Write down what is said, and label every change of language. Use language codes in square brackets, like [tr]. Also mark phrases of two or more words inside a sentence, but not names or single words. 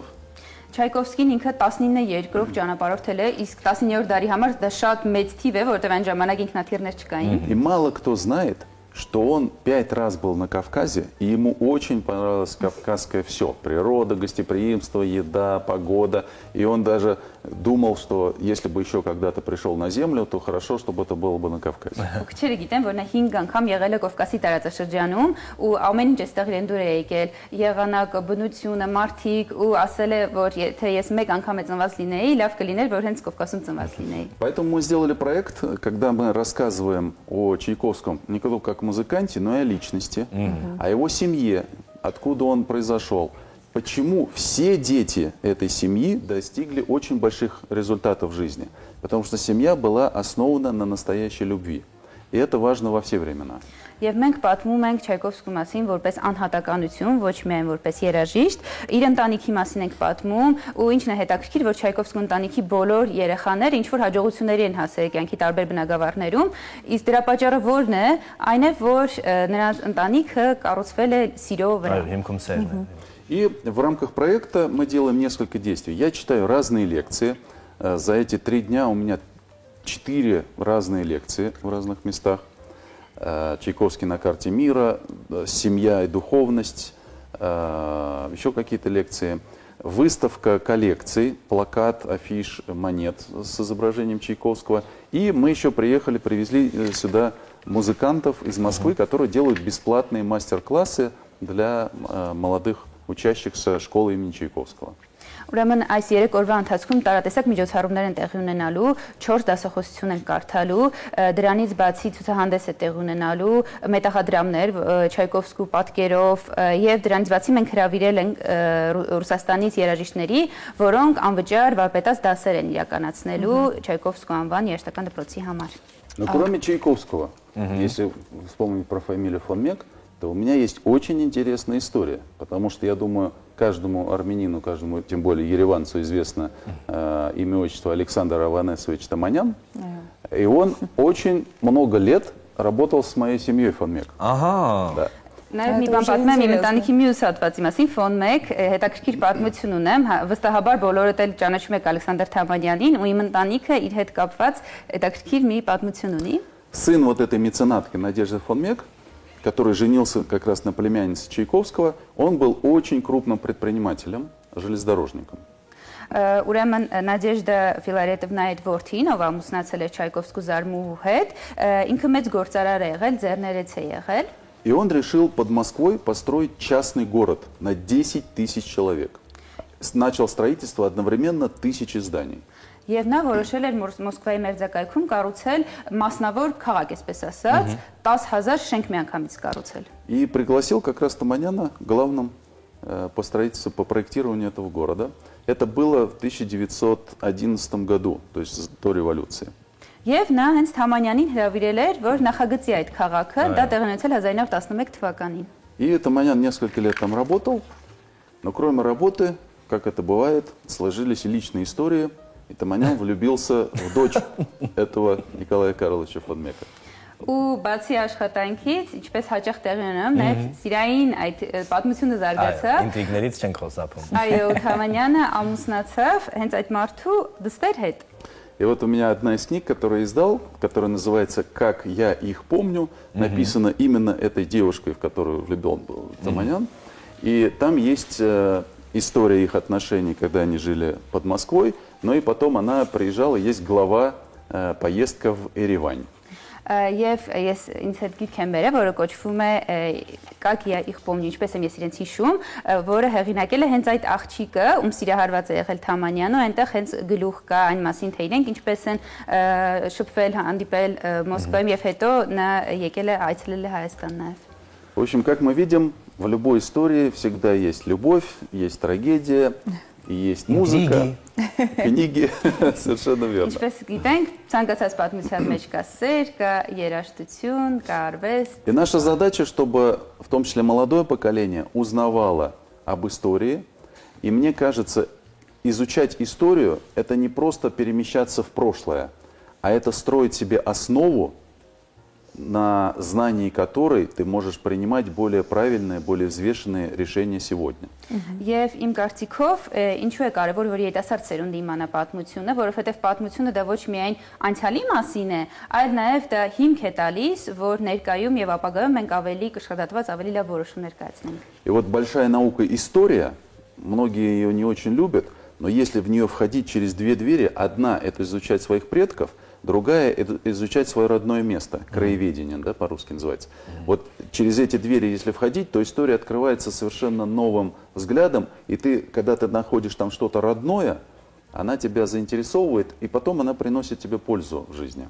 [hy] Չայկովսկին ինքը 19 երկրով ճանապարհորդել է, իսկ 19-րդ դարի համար դա շատ մեծ թիվ է, որովհետև այն ժամանակ ինքնաթիռներ չկային։ [ru] И мало кто знает, что он 5 раз был на Кавказе, и ему очень понравилось кавказское все. Природа, гостеприимство, еда, погода. И он даже думал, что если бы еще когда-то пришел на землю, то хорошо, чтобы это было бы на Кавказе. [hy] Քչերը գիտեն, որ նա 5 անգամ եղել է Կովկասի տարածաշրջանում ու ամեն ինչ այստեղ իրեն դուր է եկել, եղանակը, բնությունը, մարդիկ ու ասել է, որ եթե ես մեկ անգամ ծնված լինեի, լավ կլիներ, որ հենց Կովկասում ծնված լինեի։ [ru] Поэтому мы сделали проект, когда мы рассказываем о Чайковском не только как музыканте, но и о личности, о его семье, откуда он произошел. Почему все дети этой семьи достигли очень больших результатов в жизни? Потому что семья была основана на настоящей любви. И это важно во все времена. [hy] Եվ մենք պատմում ենք Չայկովսկու մասին որպես անհատականություն, ոչ միայն որպես երաժիշտ, իր ընտանիքի մասին ենք պատմում, ու ինչն է հետաքրքիր, որ Չայկովսկու ընտանիքի բոլոր երեխաները ինչ որ հաջողությունների են հասել կյանքի տարբեր բնագավառներում, իսկ դրա պատճառը որն է, այն է, որ նրանց ընտանիքը կառուցվել է սիրո վրա։ Հիմքում սերն է։ [ru] И в рамках проекта мы делаем несколько действий. Я читаю разные лекции, За эти 3 дня у меня 4 разные лекции в разных местах. Чайковский на карте мира, семья и духовность, еще какие-то лекции. Выставка коллекций, плакат, афиш, монет с изображением Чайковского. И мы еще привезли сюда музыкантов из Москвы, которые делают бесплатные мастер-классы для молодых учащихся школы имени Чайковского. [hy] Ուրեմն այս 3 օրվա ընթացքում տարատեսակ միջոցառումներ են տեղի ունենալու, 4 դասախոսություն են կարդալու, դրանից բացի ցուցահանդես է տեղի ունենալու, մետաղադրամներ Չայկովսկու պատկերով եւ դրանից բացի մենք հրավիրել ենք Ռուսաստանից երաժիշտների, որոնք անվճար վարպետաց դասեր են իրականացնելու Չայկովսկու անվան երաժշտական դպրոցի համար։ [ru] Но кроме Чайковского, если вспомнить про фамилию фон Мек, то у меня есть очень интересная история, потому что я думаю, каждому армянину, каждому, тем более ереванцу, известно имя, отчество Александр Аванесович Таманян, и он очень много лет работал с моей семьей фон Мек. [hy] Ահա։ [ru] Да. [hy] Նաև մի բան պատմեմ իմ ընտանիքի մյուս հատվածի մասին, ֆոն 1 հետաքրքիր պատմություն ունեմ, վստահաբար բոլորդ էլ ճանաչում եք Ալեքսանդր Թամանյանին ու իմ ընտանիքը իր հետ կապված հետաքրքիր մի պատմություն ունի։ [ru] Сын вот этой меценатки Надежды фон Мек, который женился как раз на племяннице Чайковского, он был очень крупным предпринимателем, железнодорожником. [hy] Ուրեմն Նադեժդա Ֆիլարետովնայի որդին, ով ամուսնացել է Չայկովսկու զարմուհու հետ, ինքը մեծ գործարար է եղել, ձեռներեց է եղել։ [ru] И он решил под Москвой построить частный город на 10 тысяч человек. Начал строительство одновременно 1000 зданий. [hy] Եվ նա որոշել էր Մոսկվայի մերձակայքում կառուցել մասնավոր քաղաք, այսպես ասած, 10,000 շենք միանգամից կառուցել։ [ru] И пригласил как раз Таманяна главным по строительству, по проектированию этого города. Это было в 1911 году, то есть до революции. [hy] Եվ նա հենց Թամանյանին հրավիրել էր, որ նախագծի այդ քաղաքը, դա տեղի ունեցել 1911 թվականին։ [ru] И Таманян несколько лет там работал, но кроме работы, как это бывает, сложились и личные истории, и Таманян влюбился в дочь этого Николая Карловича фон Мека. [hy] Ու բացի աշխատանքից, ինչպես հաճախ տեղի ունենում, նաև սիրային այդ պատմությունը զարգացավ։ Ինտրիգներից չենք խոսափում։ Այո, Թամանյանը ամուսնացավ հենց այդ մարդու դստեր հետ։ [ru] И вот у меня одна из книг, которую я издал, которая называется «Как я их помню», написана именно этой девушкой, в которую влюблен был Таманян. И там есть история их отношений, когда они жили под Москвой, но и потом она приезжала, есть глава «Поездка в Еревань». [hy] Եվ ես ինձ հետ գիրք եմ բերել, որը կոչվում է «Как я их помню», ինչպես եմ ես իրենց հիշում, որը հեղինակել է հենց այդ աղջիկը, ում սիրահարված է եղել Թամանյանը, այնտեղ հենց գլուխ կա այն մասին, թե իրենք ինչպես են շփվել, հանդիպել Մոսկվայում եւ հետո նա եկել է այցելել է Հայաստան նաեւ։ [ru] В общем, как мы видим, в любой истории всегда есть любовь, есть трагедия, и есть музыка, книги, совершенно верно. [hy] Ինչպես գիտենք, ցանկացած պատմության մեջ կա սեր, կա երաժշտություն, կա արվեստ։ [ru] И наша задача, чтобы в том числе молодое поколение узнавало об истории. И мне кажется, изучать историю – это не просто перемещаться в прошлое, а это строить себе основу, на знании которой ты можешь принимать более правильные, более взвешенные решения сегодня. [hy] Եվ իմ կարծիքով ինչու է կարևոր որ երիտասարդ սերունդը իմանա պատմությունը, որովհետև պատմությունը դա ոչ միայն անցյալի մասին է, այլ նաև դա հիմք է տալիս, որ ներկայում եւ ապագայում մենք ավելի կշռադատված, ավելի լավ որոշումներ կայացնենք։ [ru] И вот большая наука история, многие ее не очень любят, но если в нее входить через две двери, одна – это изучать своих предков, другая – это изучать свое родное место, краеведение, да, по-русски называется. Вот через эти двери, если входить, то история открывается совершенно новым взглядом, и ты, когда ты находишь там что-то родное, она тебя заинтересовывает, и потом она приносит тебе пользу в жизни.